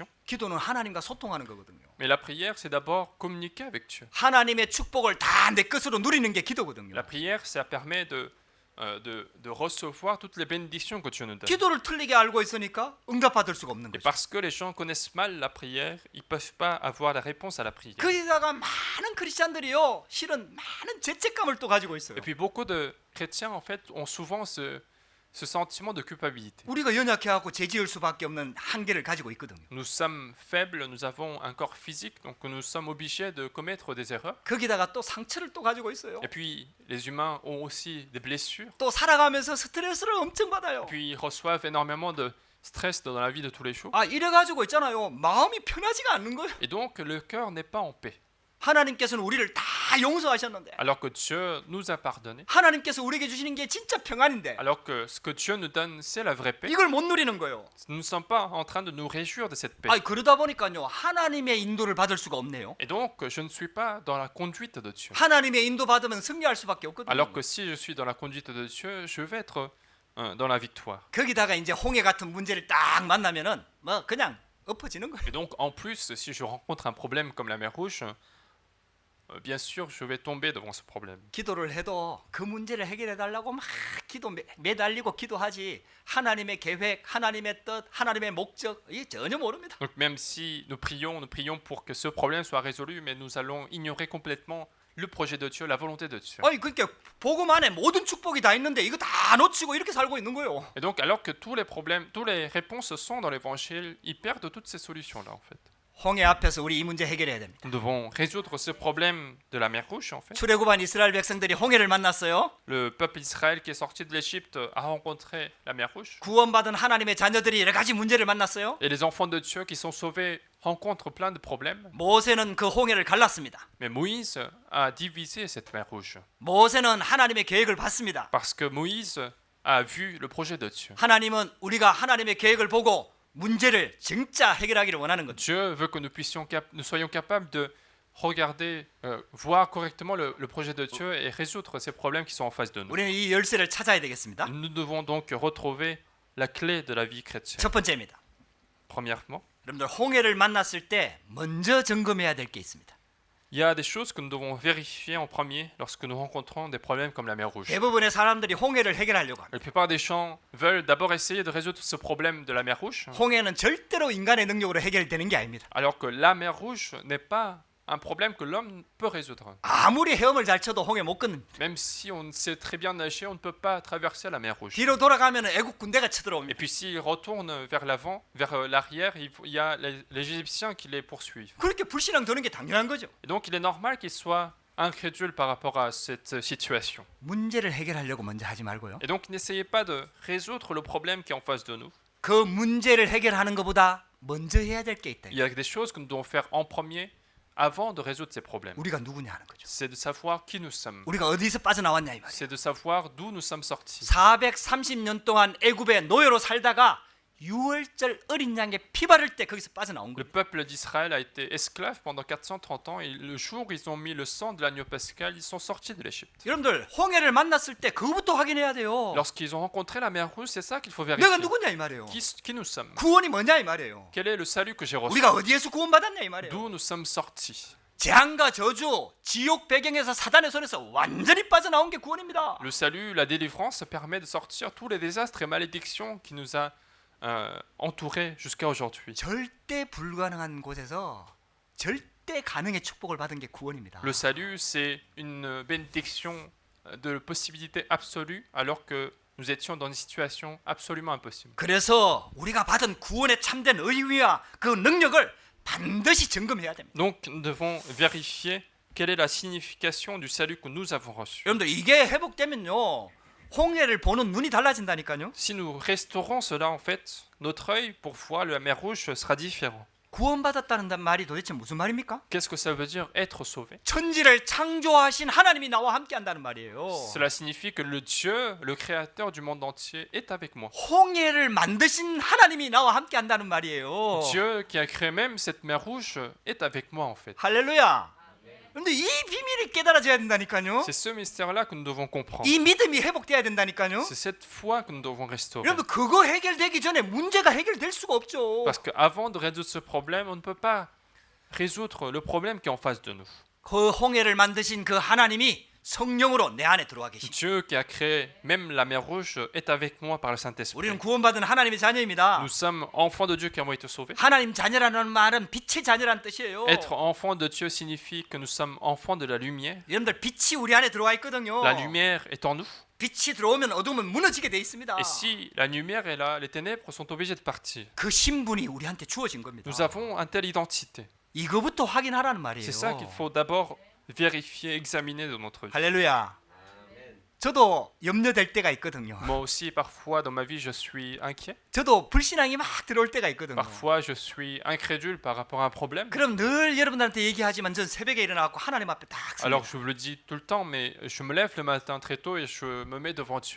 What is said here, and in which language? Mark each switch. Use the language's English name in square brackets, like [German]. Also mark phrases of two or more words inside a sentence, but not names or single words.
[Korean] 기도는 하나님과 소통하는 거거든요. [French] Mais la prière, c'est d'abord communiquer avec Dieu. [Korean] 하나님의 축복을 다 내 것으로 누리는 게 기도거든요. [French] La prière, ça permet de recevoir toutes les bénédictions que Dieu nous donne. [Korean] 기도를 틀리게 알고 있으니까 응답받을 수가 없는 [French] Et [Korean] 거죠. [French] parce que les gens connaissent mal la prière, ils ne peuvent pas avoir la réponse à la prière. [Korean] 거기다가 많은 크리스찬들이요, 실은 많은 죄책감을 또 가지고 있어요. [French] Et puis beaucoup de chrétiens, en fait, ont souvent ce sentiment de culpabilité. [Korean] 우리가 연약해하고 죄지을 수밖에 없는 한계를 가지고 있거든요. [French] Nous sommes faibles, nous avons un corps physique, donc nous sommes obligés de commettre des erreurs. [Korean] 거기다가 또 상처를 또 가지고 있어요. [French] Et puis les humains ont aussi des blessures. [Korean] 또 살아가면서 스트레스를 엄청 받아요. [French] Et puis ils reçoivent énormément de stress dans la vie de tous les jours. [Korean] 아, 이래 가지고 있잖아요. 마음이 편하지가 않는 거예요. [French] Et donc le cœur n'est pas en paix. [Korean] 하나님께서는 우리를 다 용서하셨는데, [French] Alors que Dieu nous a pardonné. [Korean] 하나님께서 우리에게 주시는 게 진짜 평안인데 [French] Alors que ce que Dieu nous donne, c'est la vraie paix. [Korean] 이걸 못 누리는 거예요. [French] Nous ne sommes pas en train de nous réjouir de cette paix. [Korean] 아, 그러다 보니까요, 하나님의 인도를 받을 수가 없네요. [French] Et donc je ne suis pas dans la conduite de Dieu. [Korean] 하나님의 인도 받으면 승리할 수밖에 없거든요. [French] Alors que si je suis dans la conduite de Dieu, je vais être dans la victoire. [Korean] 거기다가 이제 홍해 같은 문제를 딱 만나면은 뭐 그냥 엎어지는 거예요. [French] Et donc en plus, si je rencontre un problème comme la mer Rouge, bien sûr, je vais tomber devant ce problème. [Korean] 기도를 해도 그 문제를 해결해 달라고 막 매달리고 기도하지, 하나님의 계획, 하나님의 뜻, 하나님의 목적 이 전혀 모릅니다. [French] Donc même si nous prions pour que ce problème soit résolu, mais nous allons ignorer complètement le projet de Dieu, la volonté de Dieu. [Korean] 아니 그러니까 복음 안에 모든 축복이 다 있는데 이거 다 놓치고 이렇게 살고 있는 거예요. [French] Et donc alors que tous les problèmes, toutes les réponses sont dans l'évangile, ils perdent toutes ces solutions-là en fait. [Korean] 홍해 앞에서 우리 이 문제 해결해야 됩니다. [French] Nous devons résoudre ce problème de la mer Rouge en fait. [Korean] 출애굽한 이스라엘 백성들이 홍해를 만났어요. [French] Le peuple d'Israël qui est sorti de l'Égypte a rencontré la mer Rouge. [Korean] 구원받은 하나님의 자녀들이 여러 가지 문제를 만났어요. [French] Et les enfants de Dieu qui sont sauvés rencontrent plein de problèmes. [Korean] 모세는 그 홍해를 갈랐습니다. [French] Mais Moïse a divisé cette mer Rouge. [Korean] 모세는 하나님의 계획을 봤습니다. [French] Parce que Moïse a vu le projet de Dieu. [Korean] 하나님은 우리가 하나님의 계획을 보고 문제를 진짜 해결하기를 원하는 거죠. [French] Dieu veut que nous soyons capables de regarder, voir correctement le projet de Dieu et résoudre ces problèmes qui sont en face de nous. [Korean] 우리는 이 열쇠를 찾아야 되겠습니다. [French] Nous devons donc retrouver la clé de la vie chrétienne. [Korean] 첫 번째입니다. [French] Premièrement, [Korean] 여러분들 홍해를 만났을 때 먼저 점검해야 될 게 있습니다. [French] il y a des choses que nous devons vérifier en premier lorsque nous rencontrons des problèmes comme la mer Rouge. [Korean] 대부분의 사람들이 홍해를 해결하려고 합니다. [French] La plupart des gens veulent d'abord essayer de résoudre ce problème de la mer Rouge, [Korean] 홍해는 절대로 인간의 능력으로 해결되는 게 아닙니다. [French] alors que la mer Rouge n'est pas un problème que l'homme peut résoudre. [Korean] 아무리 헤엄을 잘 쳐도 홍해 못 건너니다. [French] Même si on sait très bien nager, on ne peut pas traverser la mer Rouge. [Korean] 뒤로 돌아가면 애국 군대가 [French] Et [Korean] 쳐들어옵니다. [French] puis s'ils retournent vers l'avant, vers l'arrière, il y a les Égyptiens qui les poursuivent. [Korean] 그렇게 불신앙 드는 게 당연한 거죠. [French] Et donc il est normal qu'ils soient incrédules par rapport à cette situation. [Korean] 문제를 해결하려고 먼저 하지 말고요. [French] Et donc n'essayez pas de résoudre le problème qui est en face de nous. [Korean] 그 문제를 해결하는 것보다 먼저 해야 될 게 있다. [French] Il y a des choses que nous devons faire en premier avant de résoudre ces problèmes. [Korean] 우리가 누구냐 하는 거죠. [French] C'est de savoir qui nous sommes. [Korean] 우리가 어디서 빠져나왔냐 이 말이에요. [French] C'est de savoir d'où nous sommes sortis. [Korean] 430년 동안 애굽의 노예로 살다가 유월절 어린 양의 피 바를 때 거기서 빠져나온 [French] Le [Korean] 거예요. [French] peuple d'Israël a été esclave pendant 430 ans et le jour où ils ont mis le sang de l'agneau pascal, ils sont sortis de l'Égypte. [Korean] 여러분들 홍해를 만났을 때 그거부터 확인해야 돼요. [French] Lorsqu'ils ont rencontré la mer rouge, c'est ça qu'il faut [Korean] 내가 [French] vérifier. [Korean] 누구냐 이 말이에요. [French] Qui nous sommes? [Korean] 구원이 뭐냐 이 말이에요. [French] Quel est le salut que j'ai reçu? [Korean] 우리가 어디에서 구원받았냐 이 말이에요. [French] D'où nous sommes sortis? [Korean] 재앙과 저주, 지옥 배경에서 사단의 손에서 완전히 빠져나온 게 구원입니다. [French] Le salut, la délivrance permet de sortir tous les désastres et malédictions qui nous a entourés jusqu'à aujourd'hui. [Korean] 절대 불가능한 곳에서 절대 가능의 축복을 받은 게 구원입니다. [French] Le salut, c'est une bénédiction de possibilité absolue alors que nous étions dans une situation absolument impossible. [Korean] 그래서 우리가 받은 구원의 참된 의미와 그 능력을 반드시 점검해야 됩니다. [French] Donc nous devons vérifier quelle est la signification du salut que nous avons reçu. [Korean] 여러분들 이게 회복되면요. 홍해를 보는 눈이 달라진다니까요. [French] Si nous restaurons cela, en fait, notre œil pour voir la mer rouge sera différent. [Korean] 구원받았다는 말이 도대체 무슨 말입니까? [French] Qu'est-ce que ça veut dire être sauvé? [Korean] 천지를 창조하신 하나님이 나와 함께 한다는 말이에요. [French] Cela signifie que le Dieu, le créateur du monde entier, est avec moi. [Korean] 홍해를 만드신 하나님이 나와 함께 한다는 말이에요. [French] Dieu qui a créé même cette mer rouge est avec moi en fait. [Korean] 할렐루야. 근데 이 비밀이 깨달아져야 된다니까요. [French] C'est ce mystère-là que nous devons comprendre. [Korean] 이 믿음이 회복돼야 된다니까요. [French] C'est cette foi que nous devons restaurer. [Korean] 여러분 그거 해결되기 전에 문제가 해결될 수가 없죠. [French] Parce qu'avant de résoudre ce problème, on ne peut pas résoudre le problème qui est en face de nous. [Korean] 그 홍해를 만드신 그 하나님이 성령으로 내 안에 들어와 계십니다. [French] Dieu qui a créé même la mer rouge est avec moi par le [Korean] 우리는 [French] Saint-Esprit. [Korean] 구원받은 하나님의 자녀입니다. [French] Nous sommes enfants de Dieu qui avons été sauvés. [Korean] 하나님 자녀라는 말은 빛의 자녀라는 뜻이에요. [French] Être enfant de Dieu signifie que nous sommes enfants de la lumière. [Korean] 여러분들 빛이 우리 안에 들어와 있거든요. [French] La lumière est en nous. [Korean] 빛이 들어오면 어둠은 무너지게 돼 있습니다. [French] Et si la lumière est là, les ténèbres sont obligées de partir. [Korean] 그 신분이 우리한테 주어진 겁니다. [French] Nous avons une telle identité. [Korean] 이거부터 확인하라는 말이에요. [French] C'est ça qu'il faut d'abord vérifier, examiner de notre vie. [Korean] 할렐루야. 저도 염려될 때가 있거든요. [French] Moi aussi, parfois, dans ma vie, je suis inquiet. [Korean] 저도 불신앙이 막 들어올 때가 있거든요. [French] Parfois, je suis incrédule par rapport à un problème. [Korean] 그럼 늘 여러분들한테 얘기하지만 전 새벽에 일어나고 하나님 앞에 딱 [French] Alors, [Korean] 섭니다. [French] je vous le dis tout le temps, mais je me lève le matin très tôt et je me mets devant Dieu.